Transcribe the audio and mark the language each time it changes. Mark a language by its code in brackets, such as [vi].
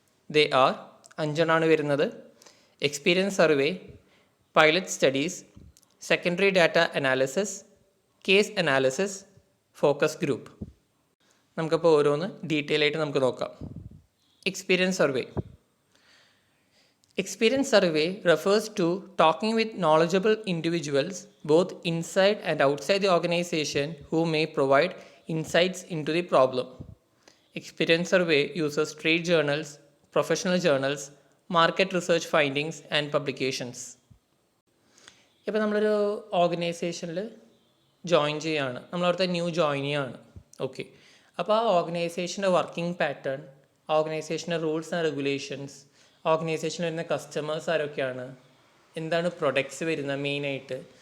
[en] They are 5 വരുന്നത്: experience survey, pilot studies, secondary data analysis, case analysis, focus group. [ml] നമുക്കപ്പോൾ ഓരോന്ന് detail ആയിട്ട് നമുക്ക് നോക്കാം. Experience survey. [en] Experience survey refers to talking with knowledgeable individuals both inside and outside the organization who may provide insights into the problem. Experience survey uses trade journals, professional journals, market research findings and publications. [ml] ഇപ്പോൾ നമ്മളൊരു ഓർഗനൈസേഷനിൽ join ചെയ്യുകയാണ്, നമ്മളവിടുത്തെ new ജോയിനിയാണ്. Okay, അപ്പോൾ ആ ഓർഗനൈസേഷൻ്റെ working pattern, ഓർഗനൈസേഷൻ്റെ rules and regulations, ഓർഗനൈസേഷനിൽ വരുന്ന customers ആരൊക്കെയാണ്, എന്താണ് പ്രൊഡക്ട്സ് വരുന്നത് മെയിനായിട്ട്.